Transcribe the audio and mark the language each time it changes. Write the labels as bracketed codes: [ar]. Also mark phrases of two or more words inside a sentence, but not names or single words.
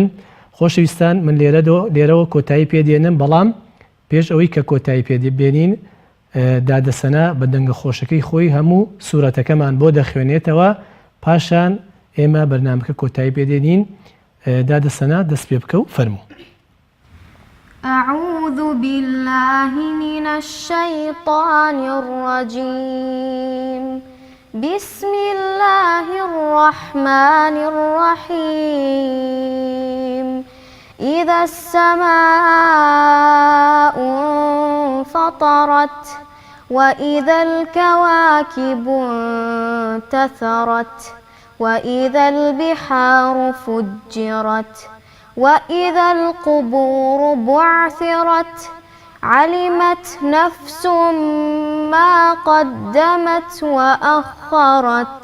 [ckb] خۆشەویستان من لێرەوە کۆتایی پێدێنم بەڵام پێش ئەوەی کە کۆتایی پێدێبێنین دادەسەنە بە دەنگە خۆشەکەی خۆی هەموو سوورەتەکەمان بۆ دەخوێنێتەوە پاشان ئێمە بەرنامەکە کۆتایی پێدێنین دادەسەنە دەست پێ بکە و فەرموو. [ar] أعوذ بالله من الشيطان الرجيم بسم الله الرحمن الرحيم إذا السماء انفطرت وإذا الكواكب انتثرت وإذا البحار فجرت وإذا القبور بعثرت علمت نفس ما قدمت وأخرت.